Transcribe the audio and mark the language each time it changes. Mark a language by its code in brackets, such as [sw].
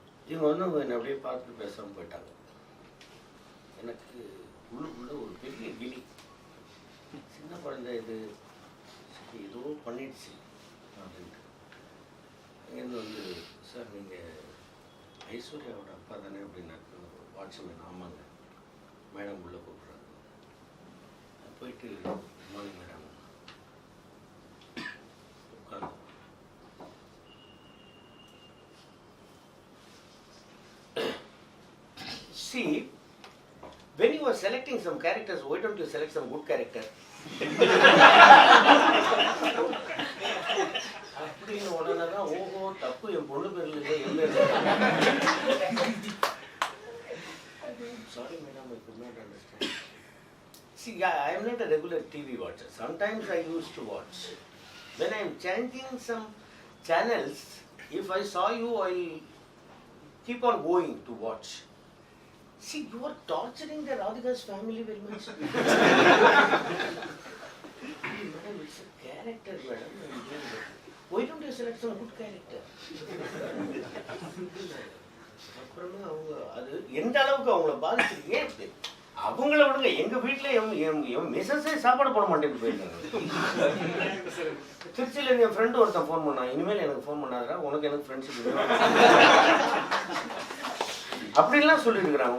[ta] இவங்க வந்து அவங்க என்னை அப்படியே பார்த்துட்டு பேசாமல் போயிட்டாங்க. எனக்கு உள்ளுக்குள்ள ஒரு பெரிய கிளி, சின்ன குழந்தை இது ஏதோ பண்ணிடுச்சு அப்படின்ட்டு. இங்கேருந்து வந்து சார் நீங்கள் ஐஸ்வர்யாவோட அப்பா தானே அப்படின்னாக்க வாட்ச்மேன். ஆமாங்க மேடம் உள்ள கூப்பிட்றாங்க. போயிட்டு மார்னிங் மேடம் உட்காந்து [en] see when you are selecting some characters, why don't you select some good character? [ta] அப்படின்னு உடனே தான் ஓஹோ தப்பு என் பொண்ணு பேர்ல இல்லை என் பேர். [en] Sorry madam, I could not understand. See, I am not a regular TV watcher. Sometimes I used to watch. When I am changing some channels, if I saw you, I'll keep on going to watch. See, you are torturing the Radhika's family very much. Madam, it's a character, madam. Why don't you select some good character? [ta] அப்புறமா அவங்க அது எந்த அளவுக்கு அவங்கள பாதிச்சிருக்கு. ஏன் அவங்கள விடுங்க, எங்க வீட்டுல என் மிஸ்ஸஸே சாப்பாடு போட மாட்டேன்னு போயிருக்காங்க. திருச்சியில என் ஃப்ரெண்டு ஒருத்தன் ஃபோன் பண்ணான், இனிமேல் எனக்கு ஃபோன் பண்ணாதா, உனக்கு எனக்கு ஃப்ரெண்ட்ஷிப் அப்படின்லாம் சொல்லியிருக்கிறாங்க.